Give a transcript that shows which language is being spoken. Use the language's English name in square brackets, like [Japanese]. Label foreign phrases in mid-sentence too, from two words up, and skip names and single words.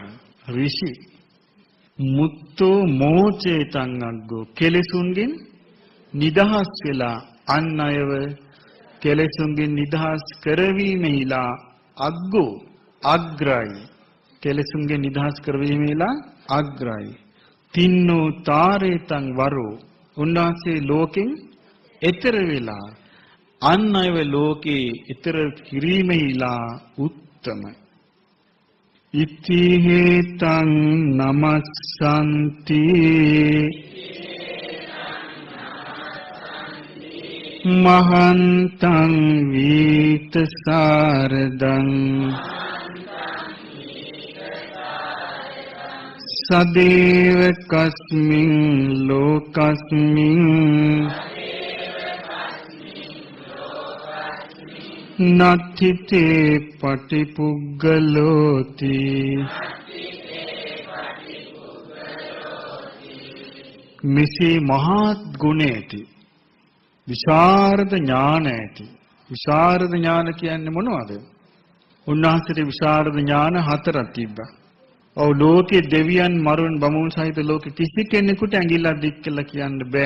[Pali] ඍෂි මුත්තෝ මෝචේතං අග්ගෝ [Sinhala] කෙලෙසුන්ගෙන් නිදහස් වෙලා අන් අයව කෙලෙසුන්ගෙන් නිදහස් කරවීමෙහිලා අග්ගෝ අග්‍රයි. කෙලෙසුන්ගෙන් නිදහස් කරවීමෙහිලා අග්‍රයි. [Pali] තින්නෝ තාරේතං වරෝ [Sinhala] උන්වහන්සේ ලෝකෙන් එතර වෙලා අන් අයව ලෝකේ එතර කිරීමෙහිලා උත්තමයි. [Pali] ඉති හේතං නමස්සන්ති මහන්තං වීත සාරදං සදේව කස්මින් ලෝකස්මින් නත්ථිතේ පටිපුග්ගලෝති මිසී [Sinhala] මහත් ගුණ ඇති විශාරද ඥාන ඇති. විශාරද ඥාන කියන්නේ මොනවද? උන්වහන්සේට විශාරද ඥාන හතරක් තිබ්බා. ඔව් ලෝකේ දෙවියන් මරුන් බමුණු සහිත ලෝකෙ කිසි කෙනෙකුට ඇඟිල්ලක් දික් කළා කියන්න බෑ.